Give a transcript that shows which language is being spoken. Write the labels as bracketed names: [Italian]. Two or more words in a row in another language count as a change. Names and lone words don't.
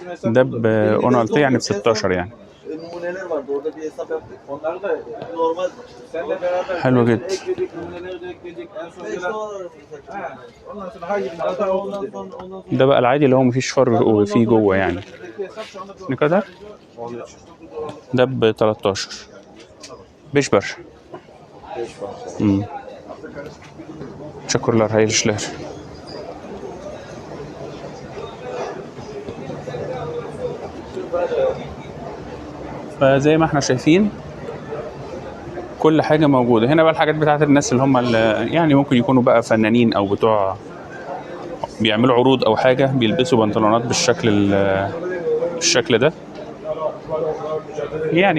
[Arabic] ده بأونالتي يعني ب 16 يعني. حلو جدا. ده بقى العادي اللي هو مفيش فرق فيه جوه يعني. كده ده ب 13. بيش برشا. [Turkish] Teşekkürler, hayırlı işler. [Arabic] فزي ما احنا شايفين كل حاجة موجودة هنا. بقى الحاجات بتاعت الناس اللي هم يعني ممكن يكونوا بقى فنانين او بتوع بيعملوا عروض او حاجة، بيلبسوا بنطلونات بالشكل ده يعني.